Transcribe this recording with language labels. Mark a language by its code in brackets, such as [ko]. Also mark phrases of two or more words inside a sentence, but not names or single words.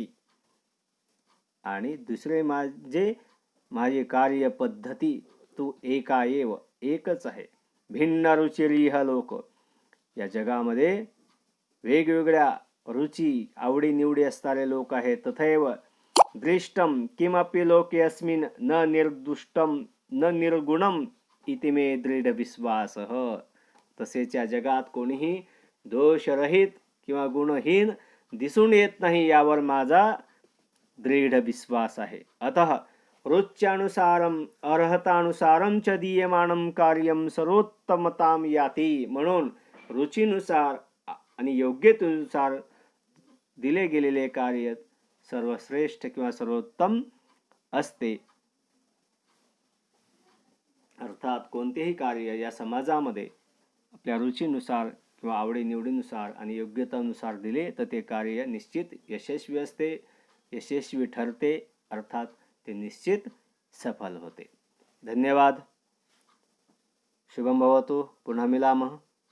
[mr] आणि दुसरे माझी कार्य पद्धती तू एकाएव एकच आहे. [sa] भिन्न रुचिरिह लोक. [mr] या जगामध्ये वेगवेगळ्या रुची आवडी निवडी असणारे लोक आहेत. [sa] तथैव दृष्टम किमपि लोके अस्मिन् न निर्दुष्टम न निर्गुणम इति मे दृढ विश्वासः. [mr] तसेच या जगात कोणीही दोषरहित किंवा गुणहीन दिसून येत नाही यावर माझा दृढ विश्वास आहे. [sa] अतः रुच्यानुसारम अर्हतानुसारम च दीयमानं कार्यम सर्वोत्तमताम याती. [mr] म्हणून रुचीनुसार आणि योग्यतेनुसार दिले गेलेले कार्य सर्वश्रेष्ठ किंवा सर्वोत्तम असते. अर्थात कोणतेही कार्य या समाजामध्ये आपल्या रुचीनुसार किंवा आवडीनिवडीनुसार आणि योग्यतेनुसार दिले तर ते कार्य निश्चित यशस्वी असते, यशस्वी ठरते. अर्थात ते निश्चित सफल होते. धन्यवाद. [sa] शुभम भवतु. पुनः मिलामः.